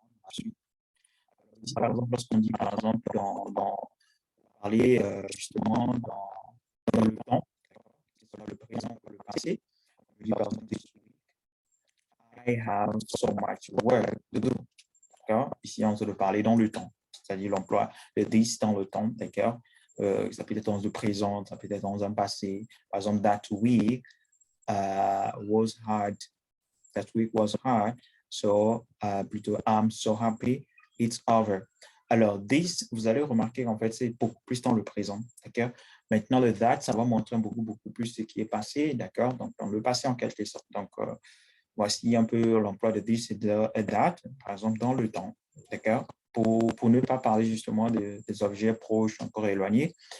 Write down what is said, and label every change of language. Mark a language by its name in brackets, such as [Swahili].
[French] Ici, par exemple, lorsqu'on dit, par exemple, parler justement dans le temps, que ce soit le présent ou le passé, on dit par exemple, [English] I have so much work to do. [French] Ici, on se de parler dans le temps, c'est-à-dire l'emploi de this dans le temps, d'accord? Ça peut être dans le présent, ça peut être dans un passé. Par exemple, [English] that week was hard. That week was hard. So, plutôt, I'm so happy it's over. [French] Alors, this, vous allez remarquer qu'en fait, c'est beaucoup plus dans le présent, d'accord? Maintenant, le that, ça va montrer beaucoup plus ce qui est passé, d'accord? Donc, dans le passé, en quelque sorte. Donc, voici un peu l'emploi de this et that, par exemple, dans le temps, d'accord? Pour ne pas parler justement des objets proches encore éloignés.